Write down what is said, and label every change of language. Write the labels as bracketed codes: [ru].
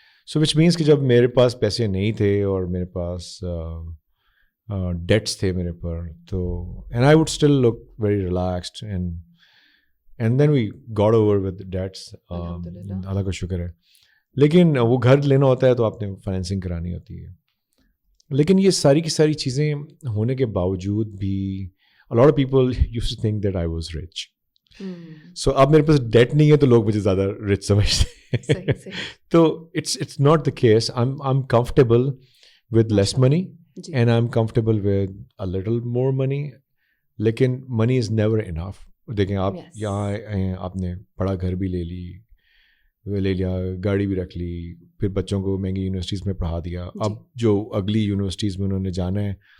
[ur] So which means کہ جب میرے پاس پیسے نہیں تھے اور میرے پاس ڈیٹس تھے میرے پر, تو [en] and I would still look very relaxed and then we got over with dates, [ur] اللہ کا شکر ہے. لیکن وہ گھر لینا ہوتا ہے تو آپ نے فائنینسنگ کرانی ہوتی ہے. لیکن یہ ساری کی ساری چیزیں ہونے کے باوجود بھی [en] a lot of people used to think that I was rich. [ur] سو اب میرے پاس ڈیٹ نہیں ہے تو لوگ مجھے زیادہ رچ سمجھتے ہیں. [en] تو it's not the case. I am comfortable with less money and I am comfortable with a little more money. لیکن money is never enough. [ur] دیکھیں آپ یہاں آپ نے بڑا گھر بھی لے لیا, گاڑی بھی رکھ لی, پھر بچوں کو مہنگی یونیورسٹیز میں پڑھا دیا. اب جو اگلی یونیورسٹیز میں انہوں نے جانا ہے